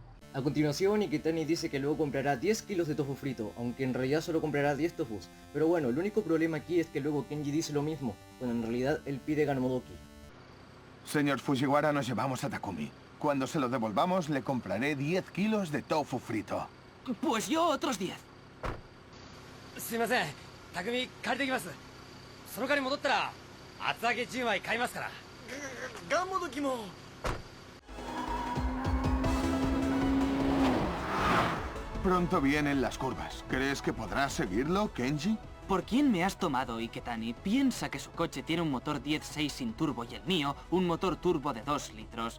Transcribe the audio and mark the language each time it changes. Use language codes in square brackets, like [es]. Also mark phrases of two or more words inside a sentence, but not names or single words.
[es] A continuación, Iketani dice que luego comprará 10 kilos de tofu frito, aunque en realidad solo comprará 10 tofus. Pero bueno, el único problema aquí es que luego Kenji dice lo mismo, cuando en realidad él pide Ganomodokki. Señor Fujiwara, nos llevamos a Takumi. Cuando se lo devolvamos, le compraré 10 kilos de tofu frito. Pues yo otros 10. [ja] すいません、匠借りてきます。その代わり戻ったら厚揚げ10枚買いますから。ガンモドキも。 [es] Pronto vienen las curvas. ¿Crees que podrás seguirlo, Kenji? ¿Por quién me has tomado, Iketani? Piensa que su coche tiene un motor 10.6 sin turbo y el mío, un motor turbo de 2 litros.